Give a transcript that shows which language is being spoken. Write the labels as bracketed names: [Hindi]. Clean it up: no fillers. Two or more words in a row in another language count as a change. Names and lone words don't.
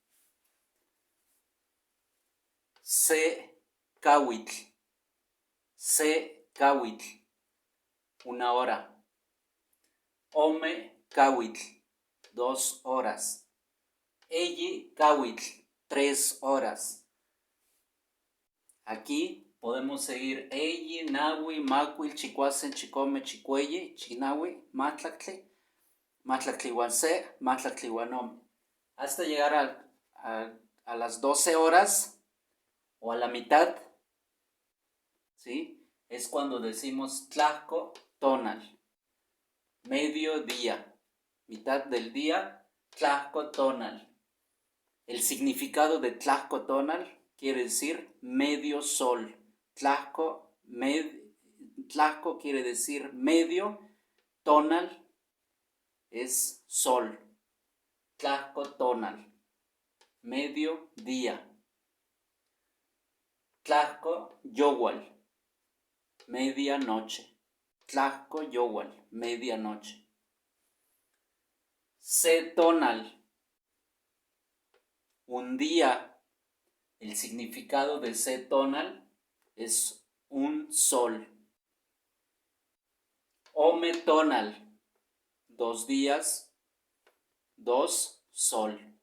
[Spanish] Se-cahuitl, una hora. Ome-cahuitl, 2 horas. Eyi-cahuitl, 3 horas. Aquí podemos seguir [Nahuatl languages] eyi, nahui, macuil, chicuasen, chicome, chicueye, chinahui, matlactli, matlactlihuanse, matlactlihuanome. [Spanish] Hasta llegar a las 12 horas o a la mitad, ¿sí? Es cuando decimos [Nahuatl languages] tlahco tonal, [Spanish] mediodía, mitad del día, [Nahuatl languages] tlahco tonal. [Spanish] El significado de [Nahuatl languages] tlahco tonal [Spanish] quiere decir medio sol. Tlahco quiere decir medio, tonal es sol. [Nahuatl languages] Tlahco tonal, [Spanish] medio día. [Nahuatl languages] Tlahco yowal, [Spanish] medianoche. [Nahuatl languages] Tlahco yowal, [Spanish] medianoche. Se-tonal, un día. El significado de se-tonal es un sol. Ome-tonal, 2 días, 2 sol.